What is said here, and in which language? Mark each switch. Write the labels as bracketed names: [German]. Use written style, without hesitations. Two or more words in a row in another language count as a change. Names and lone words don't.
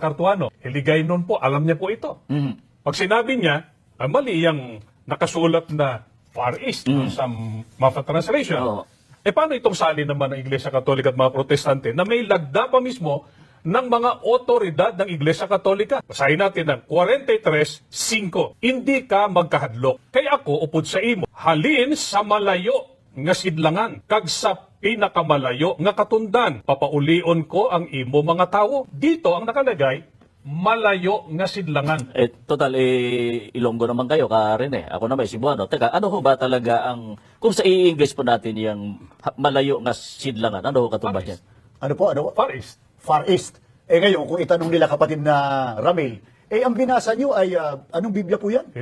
[Filipino] Cartuano, Hiligaynon po, alam niya po ito. Pag sinabi niya, mali yung nakasulat na Far East sa Maffa Translation. Oo. Paano itong sali naman ng Iglesia Katolika at mga Protestante na may lagda pa mismo ng mga otoridad ng Iglesia Katolika? Basahin natin ng 43:5. [Hiligaynon] Hindi ka magkahadlok. Kaya ako upod sa imo, halin sa malayo nga sidlangan, kag sa pinakamalayo nga katundan, papaulion ko ang imo mga tawo. [Filipino] Dito ang nakalagay, [Hiligaynon] malayo nga sidlangan. [Filipino] Total, Ilonggo naman kayo, Karen eh. Ako naman, Cebuano. Teka, ano ho ba talaga ang, kung sa i-English po natin yung [Hiligaynon] malayo nga sidlangan, [Filipino] ano ho katubad yan? Ano po? Ano? Far East. Far East. Ngayon, kung itanong nila kapatid na Ramil, ang binasa nyo ay, anong Biblia po yan?